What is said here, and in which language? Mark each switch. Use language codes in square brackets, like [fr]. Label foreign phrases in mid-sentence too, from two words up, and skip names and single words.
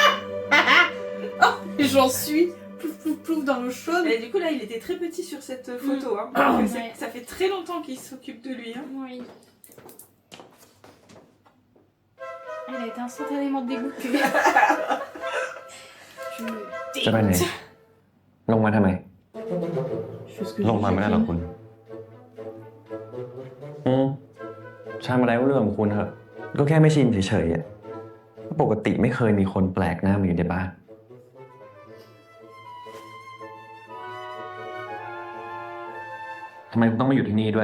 [fr] Et j'en suis plouf plouf plouf dans l'eau chaude. Et du coup, là, il était très petit sur cette photo. Hein. Ouais. Ça fait très longtemps qu'il s'occupe de lui. Hein. Oui. Elle a été instantanément dégoûtée. Je me [th] จะไปไหน [fr] dégoûte. [th] ลงมาทำไม [fr] On Je fais ce que [th] ลงมาไม่ได้หรอกคุณ ช่างมาได้เรื่องของคุณเถอะ ก็แค่ไม่ชินเฉยๆอะปกติไม่เคยมีคนแปลกหน้ามาอยู่ในบ้าน ทำไมคุณต้องมาอยู่ที่นี่ด้วย